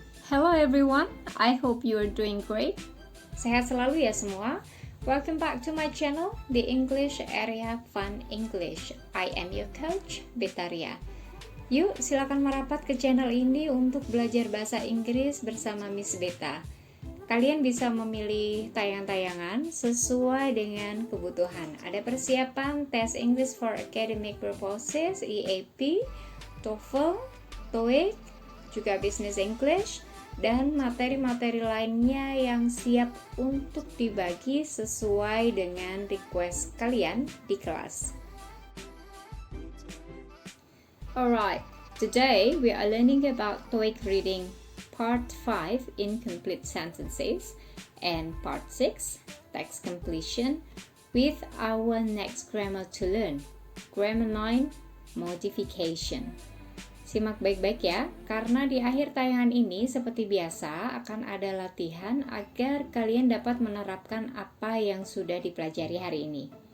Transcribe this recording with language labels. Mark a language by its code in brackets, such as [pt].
[en] Hello everyone, I hope you are doing great. [id] Sehat selalu ya semua. [en] Welcome back to my channel, The English Area Fun English. I am your coach, Betaria. [id] Yuk, silakan merapat ke channel ini untuk belajar bahasa Inggris bersama Miss Beta. Kalian bisa memilih tayangan-tayangan sesuai dengan kebutuhan. Ada persiapan tes English for Academic Purposes, EAP, TOEFL, TOEIC, juga Business English, dan materi-materi lainnya yang siap untuk dibagi sesuai dengan request kalian di kelas. [en] Alright, today we are learning about TOEIC reading Part 5 Incomplete Sentences and Part 6 Text Completion with our next grammar to learn, Grammar 9 Modification. [id] Simak baik-baik ya, karena di akhir tayangan ini seperti biasa akan ada latihan agar kalian dapat menerapkan apa yang sudah dipelajari hari ini.